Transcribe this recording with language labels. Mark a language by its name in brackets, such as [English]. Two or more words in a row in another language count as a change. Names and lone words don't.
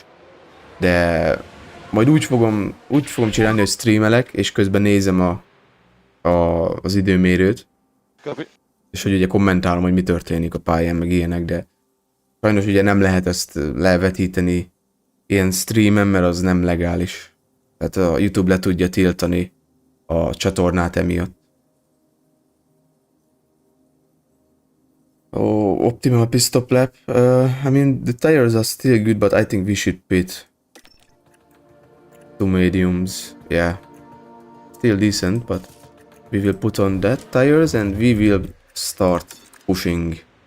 [Hungarian] De majd úgy fogom csinálni, hogy streamelek, és közben nézem az időmérőt. Copy. És hogy ugye kommentálom, hogy mi történik a pályán, meg ilyenek, de sajnos ugye nem lehet ezt levetíteni ilyen streamen, mert az nem legális. Tehát a YouTube le tudja tiltani a csatornát emiatt. [English] Oh, optimal pit stop lap. I mean, the tires are still good, but I think we should pit. 2 mediums, yeah. Still decent, but we will put on that tires and we will start pushing.